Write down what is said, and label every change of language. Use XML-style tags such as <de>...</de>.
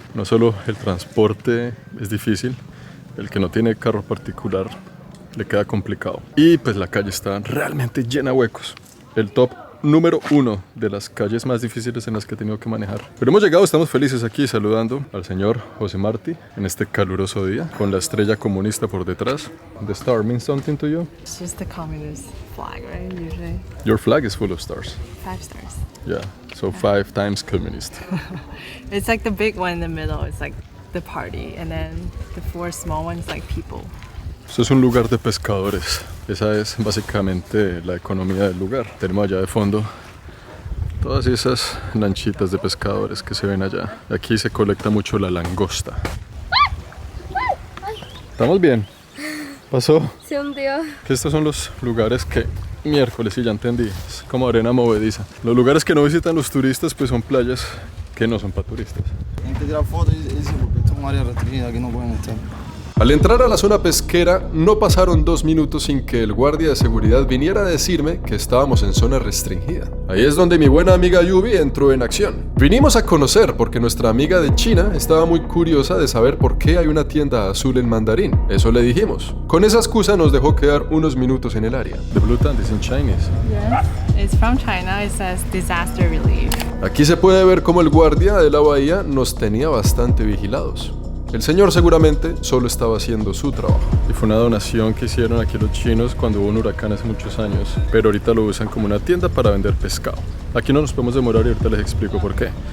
<es>No solo el transporte es difícil, el que no tiene carro particular le queda complicado. Y pues la calle está realmente llena de huecos. El top número 1 de las calles más difíciles en las que he tenido que manejar. Pero hemos llegado, estamos felices aquí saludando al señor José Martí en este caluroso día con la estrella comunista por detrás.</es> <en>The star means something to you? It's just the communist flag, right? Usually Your flag is full of stars. 5 stars. Yeah, so 5 times communist. It's like the big one in the middle. It's like the party, and then the 4 small ones like people.</en> <es>Esto es un lugar de pescadores. Esa es básicamente la economía del lugar. Tenemos allá de fondo todas esas lanchitas de pescadores que se ven allá. Aquí se colecta mucho la langosta. ¿Estamos bien? ¿Pasó? Se hundió. Que estos son los lugares que miércoles, sí, ya entendí, es como arena movediza. Los lugares que no visitan los turistas pues son playas que no son para turistas. Tienen que tirar fotos y eso porque esto es un área restringida que no pueden estar. Al entrar a la zona pesquera, no pasaron 2 minutos sin que el guardia de seguridad viniera a decirme que estábamos en zona restringida. Ahí es donde mi buena amiga Yubi entró en acción. Vinimos a conocer porque nuestra amiga de China estaba muy curiosa de saber por qué hay una tienda azul en mandarín. Eso le dijimos. Con esa excusa nos dejó quedar unos minutos en el área.</es> <en>The blue tent is in Chinese. Yes. It's from China. It says disaster relief.</en> <es>Aquí se puede ver cómo el guardia de la bahía nos tenía bastante vigilados. El señor seguramente solo estaba haciendo su trabajo. Y fue una donación que hicieron aquí los chinos cuando hubo un huracán hace muchos años. Pero ahorita lo usan como una tienda para vender pescado. Aquí no nos podemos demorar y ahorita les explico por qué.</es>